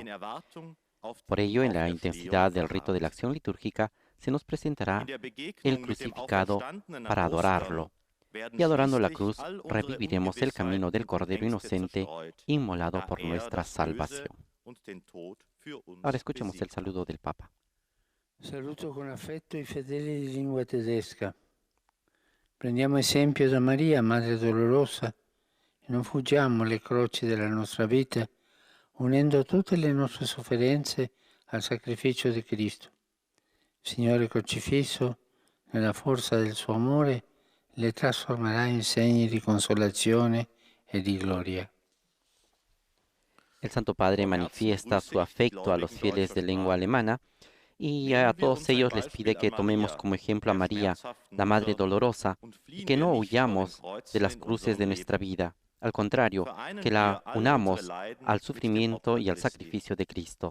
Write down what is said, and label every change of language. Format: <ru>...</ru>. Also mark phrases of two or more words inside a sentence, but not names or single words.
<es>Por ello, en la intensidad del rito de la acción litúrgica, se nos presentará el crucificado para adorarlo. Y adorando la cruz, reviviremos el camino del Cordero Inocente inmolado por nuestra salvación. Ahora escuchemos el saludo del Papa.</es> <it>Saluto con affetto i fedeli di lingua tedesca. Prendiamo esempio da Maria, Madre Dolorosa, e non fuggiamo le croci della nostra vita, unendo tutte le nostre sofferenze al sacrificio di Cristo. Il Signore crocifisso, nella forza del suo amore, le trasformerà in segni di consolazione e di gloria.</it> <es>El Santo Padre manifiesta su afecto a los fieles de lengua alemana y a todos ellos les pide que tomemos como ejemplo a María, la Madre Dolorosa, y que no huyamos de las cruces de nuestra vida. Al contrario, que la unamos al sufrimiento y al sacrificio de Cristo.</es>